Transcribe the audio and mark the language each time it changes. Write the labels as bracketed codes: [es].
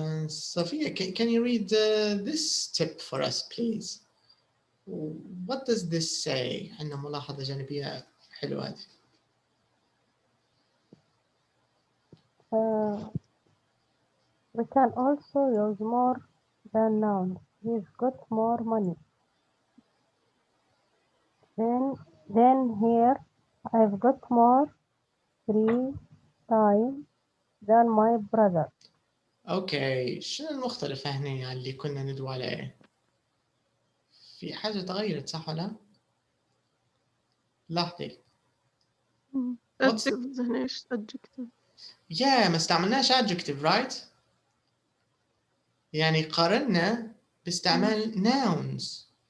[en] Sophia, can you read this tip for us, please? What does this say? [ar] عندنا ملاحظة جانبية حلوة هذه. [en] We can also use more than nouns. He's got more money. Then here, I've got more free time than my brother. [ar] اوكي شنو المختلف هنا اللي كنا ندوي عليه؟ في حاجة تغيرت صح ولا؟ لاحظي. adjective هنا إيش adjective؟ ما استعملناش adjective [en] right؟ [ar] يعني قارنا باستعمال nouns.